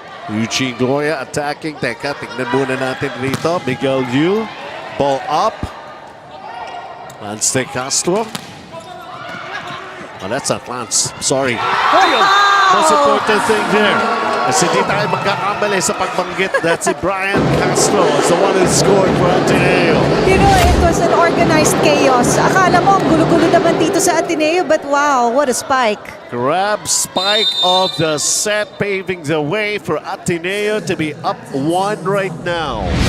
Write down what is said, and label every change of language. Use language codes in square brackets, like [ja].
[en] Eugene Gloria attacking. [tl] Teka, tingnan muna natin rito. [en] Miguel Yu. Ball up. Lance De Castro. Oh, that's not Lance. Sorry. Most important thing there. [tl] Kasi hindi tayo magkakamali sa pagbanggit. [en] That's si Brian Castro. It's the one who scored for Ateneo. You know, it was an organized chaos. [tl] Akala mo, ang gulo-gulo naman dito sa Ateneo, [en] but wow, what a spike. Grab spike of the set, paving the way for Ateneo to be up 1 right now.